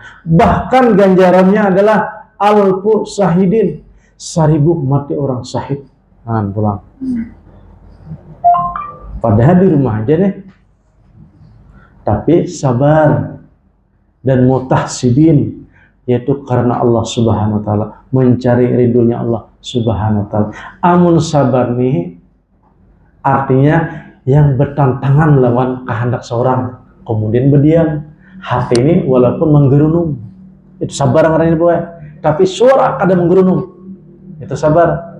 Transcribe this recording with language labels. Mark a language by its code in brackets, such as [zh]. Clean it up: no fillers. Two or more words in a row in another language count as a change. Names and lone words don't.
[id] Bahkan ganjarannya adalah [ar] alfu syahidin, [id] 1000 mati orang syahid. Pulang. Padahal di rumah aja nih. Tapi sabar dan mutahsibin, yaitu karena Allah [ar] Subhanahu Wa Taala, [id] mencari ridhonya Allah [ar] Subhanahu Wa Taala. [bjn] Amun sabar nih artinya yang bertantangan lawan kehendak seorang, kemudian berdiam. Hati ini walaupun menggerunung, itu sabar ngaranya boy. Tapi suara kada menggerunung, itu sabar.